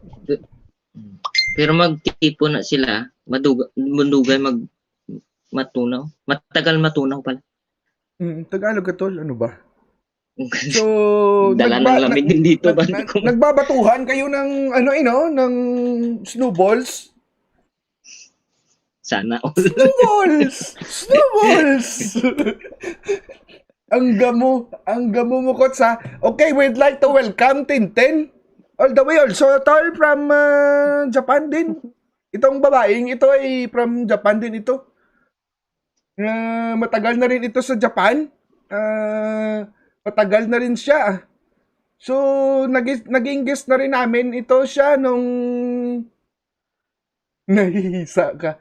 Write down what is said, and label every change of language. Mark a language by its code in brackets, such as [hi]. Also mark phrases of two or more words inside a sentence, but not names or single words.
[ceb] Pero magtipo na sila, mandugay matunaw. [tl] Matagal matunaw pala. Tagalog ka, tol. Ano ba? So, dala ng lamig din dito. Nagbabatuhan kayo ng ng snowballs? Sana all. [en] Snowballs! [tl] Ang gamo mo Kotsa. [en] Okay, we'd like to welcome Tintin. All the way also, tol, from Japan din. [tl] Itong babaeng ito ay [en] from Japan [tl] din ito. Matagal na rin ito sa Japan. Matagal na rin siya. So, naging guest na rin namin ito siya nung nahihisa ka.